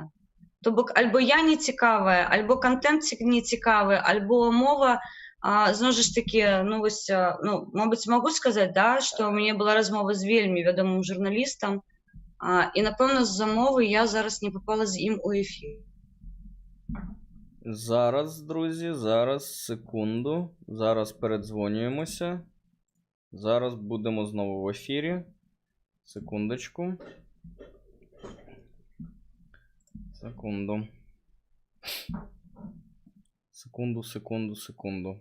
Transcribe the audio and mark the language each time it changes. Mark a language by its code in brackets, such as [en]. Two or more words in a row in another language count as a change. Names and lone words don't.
[be] То бок, альбо я не цікавая, альбо контент не цікавы, альбо мова, зноў ж такі, ну, вось, ну, мабыць, могу сказаць, да, што у мяне была размова з вельмі вядомым журналістам, і, напэўна, з-за мовы я зараз не попала з ім у эфір. [uk] Зараз, друзі, зараз, секунду. Зараз передзвонюємося. Зараз будемо знову в ефірі. Секундочку. Секунду.